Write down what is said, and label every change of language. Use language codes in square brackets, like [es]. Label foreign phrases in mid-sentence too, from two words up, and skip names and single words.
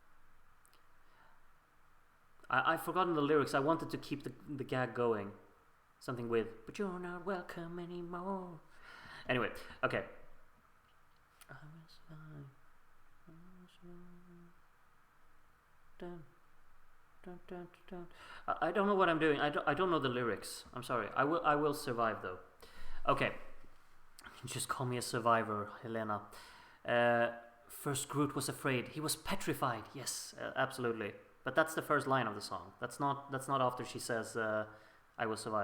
[en] I've forgotten the lyrics. I wanted to keep the gag going. Something with, but you're not welcome anymore. Anyway, okay. I will survive. I will survive. Dun. Dun, dun, dun. I don't know what I'm doing. I don't know the lyrics. I'm sorry. I will survive though. Okay. Just call me a survivor, Helena. First Groot was afraid. He was petrified. Yes, absolutely. But that's the first line of the song. That's not after she says I will survive.